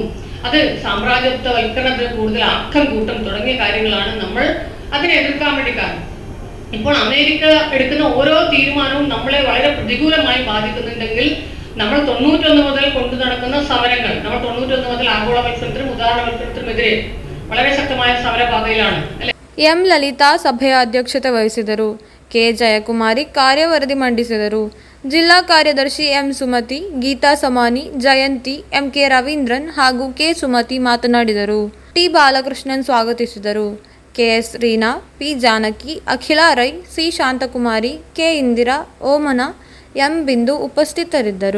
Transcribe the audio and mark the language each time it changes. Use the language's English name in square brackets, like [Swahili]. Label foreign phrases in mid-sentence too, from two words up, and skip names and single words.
[Malayalam] അത് സാമ്രാജ്യത്വവൽക്കരണത്തിന് കൂടുതൽ ആക്കം കൂട്ടം തുടങ്ങിയ കാര്യങ്ങളാണ് നമ്മൾ അതിനെ എതിർക്കാൻ വേണ്ടി കാരണം. ഇപ്പോൾ അമേരിക്ക എടുക്കുന്ന ഓരോ തീരുമാനവും നമ്മളെ വളരെ പ്രതികൂലമായി ബാധിക്കുന്നുണ്ടെങ്കിൽ നമ്മൾ 91 മുതൽ കൊണ്ടു നടക്കുന്ന സമരങ്ങൾ, നമ്മൾ 91 മുതൽ ആഗോളവൽക്കരണത്തിനും ഉദാരവൽക്കരണത്തിനുമെതിരെ വളരെ ശക്തമായ സമരപാതയിലാണ് അല്ലെ. [Kannada] ಎಂ ಲಲಿತಾ ಸಭೆಯ ಅಧ್ಯಕ್ಷತೆ ವಹಿಸಿದರು. ಕೆ ಜಯಕುಮಾರಿ ಕಾರ್ಯವರದಿ ಮಂಡಿಸಿದರು. ಜಿಲ್ಲಾ ಕಾರ್ಯದರ್ಶಿ ಎಂ ಸುಮತಿ, ಗೀತಾ ಸಮಾನಿ, ಜಯಂತಿ, ಎಂ ಕೆ ರವೀಂದ್ರನ್ ಹಾಗೂ ಕೆ ಸುಮತಿ ಮಾತನಾಡಿದರು. ಟಿ ಬಾಲಕೃಷ್ಣನ್ ಸ್ವಾಗತಿಸಿದರು. ಕೆಎಸ್ ರೀನಾ, ಪಿ ಜಾನಕಿ, ಅಖಿಲಾ ರೈ, ಸಿ ಶಾಂತಕುಮಾರಿ, ಕೆ ಇಂದಿರಾ, ಓಮನ, ಎಂ ಬಿಂದು ಉಪಸ್ಥಿತರಿದ್ದರು.